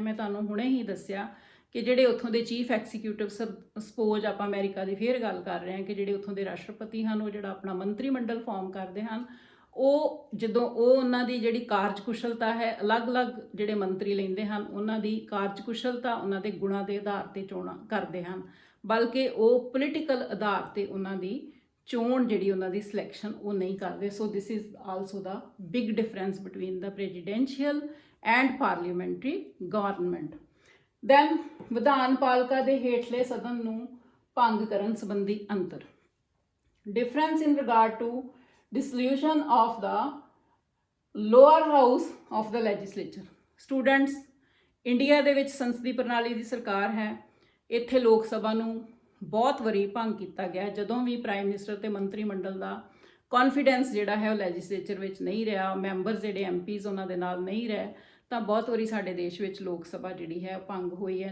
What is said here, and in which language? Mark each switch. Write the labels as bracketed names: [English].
[Punjabi] ਮੈਂ ਤੁਹਾਨੂੰ ਹੁਣੇ ਹੀ ਦੱਸਿਆ ਕਿ ਜਿਹੜੇ ਉੱਥੋਂ ਦੇ ਚੀਫ ਐਗਜ਼ੀਕਿਊਟਿਵ, ਸਪੋਜ਼ ਆਪਾਂ ਅਮਰੀਕਾ ਦੀ ਫੇਰ ਗੱਲ ਕਰ ਰਹੇ ਹਾਂ ਕਿ ਜਿਹੜੇ ਉੱਥੋਂ ਦੇ ਰਾਸ਼ਟਰਪਤੀ ਹਨ ਉਹ ਜਿਹੜਾ ਆਪਣਾ ਮੰਤਰੀ ਮੰਡਲ ਫਾਰਮ ਕਰਦੇ ਹਨ, ਉਹ ਜਦੋਂ ਉਹਨਾਂ ਦੀ ਜਿਹੜੀ ਕਾਰਜਕੁਸ਼ਲਤਾ ਹੈ, ਅਲੱਗ-ਅਲੱਗ ਜਿਹੜੇ ਮੰਤਰੀ ਲੈਂਦੇ ਹਨ ਉਹਨਾਂ ਦੀ ਕਾਰਜਕੁਸ਼ਲਤਾ ਉਹਨਾਂ ਦੇ ਗੁਣਾਂ ਦੇ ਆਧਾਰ ਤੇ ਚੋਣਾਂ ਕਰਦੇ ਹਨ, ਬਲਕਿ ਉਹ ਪੋਲੀਟੀਕਲ ਆਧਾਰ ਤੇ ਉਹਨਾਂ ਦੀ ਚੋਣ ਜਿਹੜੀ ਉਹਨਾਂ ਦੀ ਸਿਲੈਕਸ਼ਨ ਉਹ ਨਹੀਂ ਕਰਦੇ। [English] So this is also the big difference between the presidential and parliamentary government. [Punjabi] Then ਵਿਧਾਨਪਾਲਿਕਾ ਦੇ ਹੇਠਲੇ ਸਦਨ ਨੂੰ ਭੰਗ ਕਰਨ ਸੰਬੰਧੀ ਅੰਤਰ। [English] Difference in regard to dissolution of the lower house of the legislature। [Punjabi] Students, India ਦੇ ਵਿੱਚ ਸੰਸਦੀ ਪ੍ਰਣਾਲੀ ਦੀ ਸਰਕਾਰ ਹੈ। ਇੱਥੇ ਲੋਕ ਸਭਾ ਨੂੰ ਬਹੁਤ ਵਾਰੀ ਭੰਗ ਕੀਤਾ ਗਿਆ ਜਦੋਂ ਵੀ ਪ੍ਰਾਈਮ ਮਿਨਿਸਟਰ ਤੇ ਮੰਤਰੀ ਮੰਡਲ ਦਾ ਕੌਨਫੀਡੈਂਸ ਜਿਹੜਾ ਹੈ ਉਹ ਲੈਜਿਸਲੇਚਰ ਵਿੱਚ ਨਹੀਂ ਰਿਹਾ, ਮੈਂਬਰਸ ਜਿਹੜੇ ਐਮਪੀਜ਼ ਉਹਨਾਂ ਦੇ ਨਾਲ ਨਹੀਂ ਰਹੇ, ਤਾਂ ਬਹੁਤ ਵਾਰੀ ਸਾਡੇ ਦੇਸ਼ ਵਿੱਚ ਲੋਕ ਸਭਾ ਜਿਹੜੀ ਹੈ ਭੰਗ ਹੋਈ ਹੈ।